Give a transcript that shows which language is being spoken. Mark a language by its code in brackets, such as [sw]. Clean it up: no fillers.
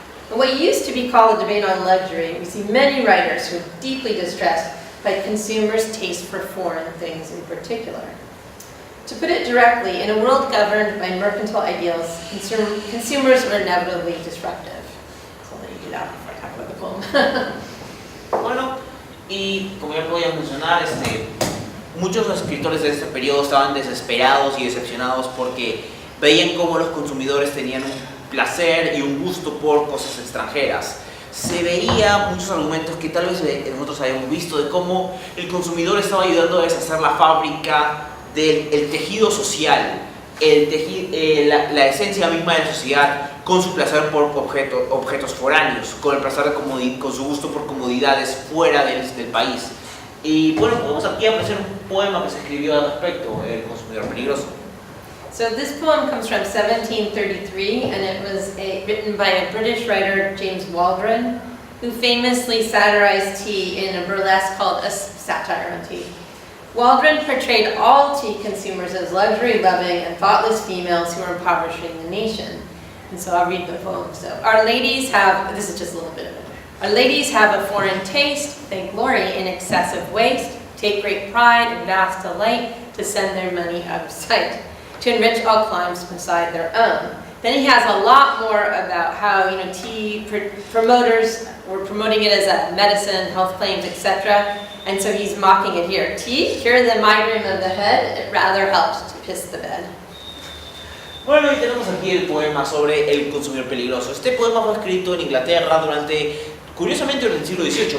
[en] In what used to be called a debate on luxury, we see many writers who are deeply distressed by consumers' taste for foreign things in particular. To put it directly, in a world governed by mercantile ideals, consumers are inevitably disruptive. Before I talk about the poem. [es] Bueno, y como ya podíamos mencionar, muchos de los escritores de este periodo estaban desesperados y decepcionados porque veían cómo los consumidores tenían un placer y un gusto por cosas extranjeras. Se veía muchos argumentos que tal vez nosotros habíamos visto de cómo el consumidor estaba ayudando a deshacer la fábrica del tejido social, la esencia misma de la sociedad, con su placer por objetos foráneos, con el placer con su gusto por comodidades fuera del país. Y bueno, podemos aquí apreciar un poema que se escribió al respecto, El consumidor peligroso. [en] So this poem comes from 1733, and it was written by a British writer, James Waldron, who famously satirized tea in a burlesque called A Satire on Tea. Waldron portrayed all tea consumers as luxury-loving and thoughtless females who were impoverishing the nation. And so I'll read the poem. So, our ladies have, this is just a little bit of it. Our ladies have a foreign taste, they glory in excessive waste, take great pride and vast delight to send their money out of sight, to enrich all climes beside their own. Then he has a lot more about how, tea promoters were promoting it as a medicine, health claims, etc. And so he's mocking it here. Tea, cure the migraine of the head, it rather helps to piss the bed. [es] Bueno, y tenemos aquí el poema sobre el consumidor peligroso. Este poema fue escrito en Inglaterra curiosamente, durante el siglo XVIII,